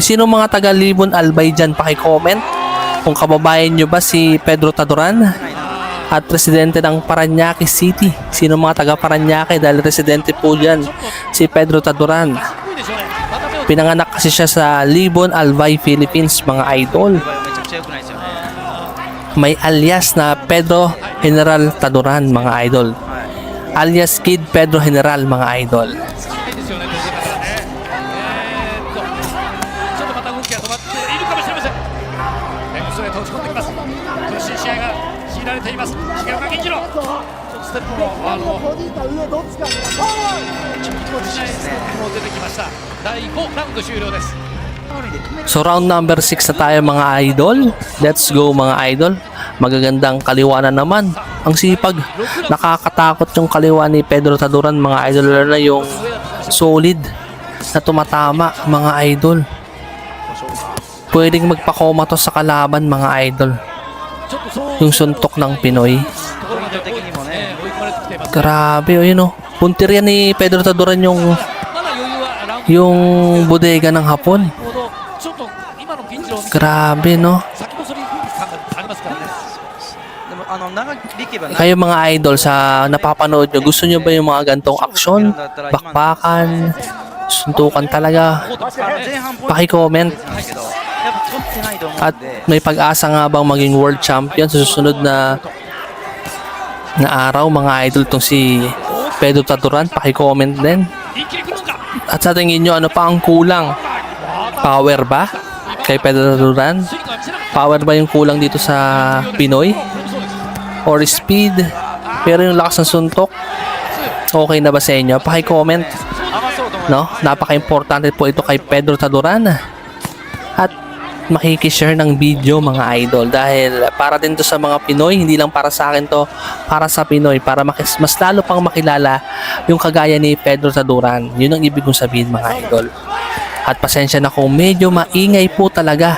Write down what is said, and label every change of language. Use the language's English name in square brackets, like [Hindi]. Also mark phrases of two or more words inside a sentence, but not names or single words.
[Filipino] Sino mga taga Libon Albay dyan? Paki-comment kung kababayan nyo ba si Pedro Taduran at residente ng Parañaque City. Sino mga taga Parañaque dahil residente po dyan si Pedro Taduran. Pinanganak kasi siya sa Libon Albay, Philippines mga idol. [Japanese] めちゃくちゃ良くないですよね。 [Filipino] May alias na Pedro General Taduran mga idol. Alias Kid Pedro General mga idol. [Japanese] ですよね、当然ながらね。ちょっとまた動きが止まっているかもしれません。ヘムストレート打ち込んできます。苦しい試合が強いられています。重岡銀次郎。ちょっとステップも出てきました。第5ラウンド終了です。 [Filipino] So [English] round number 6 [Filipino] na tayo mga idol. [English] Let's go [Filipino] mga idol. Magagandang kaliwa na naman. Ang sipag. Nakakatakot yung kaliwa ni Pedro Taduran mga idol. Lalo na yung solid na tumatama mga idol. Pwedeng magpakoma to sa kalaban mga idol. Yung suntok ng Pinoy. [Japanese] ポイント的にもね、追い込まれてきています。 [Filipino] Grabe o yun o. Puntir yan ni Pedro Taduran yung [Japanese] まだ余裕はラウンド [Filipino] yung bodega ng hapon. [Japanese] ほどちょっと今の銀次郎を見て [Filipino] Grabe no. [Japanese] 先細り感がありますからね。でも長引けば [Filipino] Kayo mga idol sa napapanood nyo, gusto nyo ba yung mga gantong aksyon? Bakbakan? Suntukan talaga? [Japanese] 前半ポイント [Filipino] Paki-comment. [Japanese] ないけど、やっぱ取ってないと思う [Filipino] At [Japanese] んで、 [Filipino] may pag-asa nga bang maging world champion sa susunod na araw mga idol tong si Pedro Taduran? Paki-comment din. [Japanese] 一気に来るのか。 [Filipino] At sa tingin nyo, ano pa ang kulang? Power ba? Kay Pedro Taduran? [Japanese] スイングは見せなかった。 [Filipino] Power ba yung kulang dito sa Pinoy? [Japanese] そうです。 [English] Or speed? [Filipino] Pero yung lakas ng suntok, okay na ba sa inyo? Paki-comment. [Japanese] 合わそうと思う [Filipino] No? Napaka-importante po ito kay Pedro Taduran. At makikishare ng video mga idol dahil para din to sa mga Pinoy, hindi lang para sa akin to, para sa Pinoy, para mas lalo pang makilala yung kagaya ni Pedro Taduran. Yun ang ibig kong sabihin mga idol. At pasensya na kung medyo maingay po talaga.